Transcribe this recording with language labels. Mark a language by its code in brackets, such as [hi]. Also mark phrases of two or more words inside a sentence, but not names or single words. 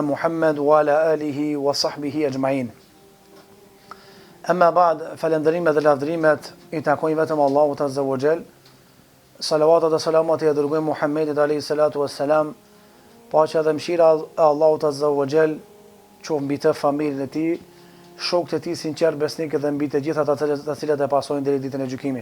[ar] محمد وعلى آله وصحبه أجمعين أما بعد [sq] Falënderimi dhe lavdërimi i takojnë vetëm Allahut [ar] عز وجل [sq] salavat dhe salamat i dërguar Muhammedit [ar] عليه الصلاة والسلام [sq] paqja dhe mëshira e Allahut [ar] عز وجل [sq] qoftë mbi të familjen e tij, shokët e tij sinqert besnikë dhe mbi të gjitha ata të cilët e pasojnë deri ditën e gjykimit.